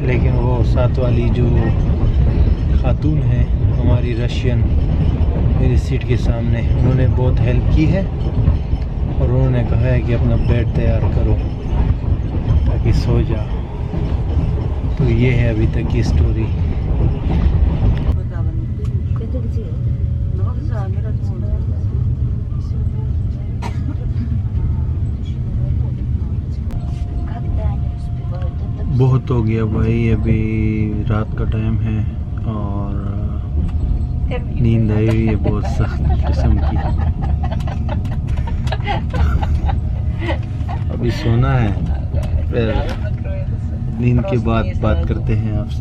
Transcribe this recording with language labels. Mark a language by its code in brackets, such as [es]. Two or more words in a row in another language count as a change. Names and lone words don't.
[hi] लेकिन वो साथ वाली जो खातून है हमारी रशियन, मेरी सीट के सामने, उन्होंने बहुत हेल्प की है और उन्होंने कहा है कि अपना बेड तैयार करो ताकि सो जाओ। तो ये है अभी तक की स्टोरी। [ru] Это где? На вокзале, родной. Когда они успевают? Это [hi] बहुत हो गया भाई, अभी रात का टाइम है और नींद आई हुई है बहुत सख्त किस्म की। अभी सोना है, फिर नींद के बाद बात करते हैं आपसे।